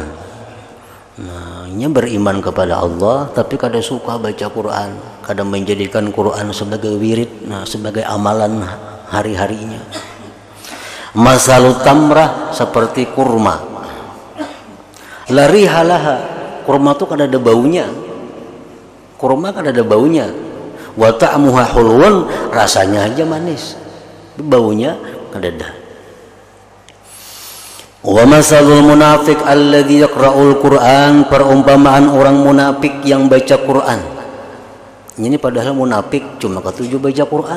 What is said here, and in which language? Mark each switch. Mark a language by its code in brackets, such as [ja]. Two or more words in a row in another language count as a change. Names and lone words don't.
[id] Nah, ini beriman kepada Allah tapi kada suka baca Quran, kada menjadikan Quran sebagai wirid, sebagai amalan hari-harinya. [ar] مثل التمرة [id] seperti kurma. [ar] لا ريح لها, [id] kurma itu kan ada baunya. Kurma kan ada baunya. [ar] وطعمها حلو, [id] rasanya aja manis. [bjn] Baunya kadada. [ar] ومثل المنافق الذي يقرأ القرآن, [id] perumpamaan orang munafik yang baca Quran. Ini padahal munafik cuma ketujuh baca Quran.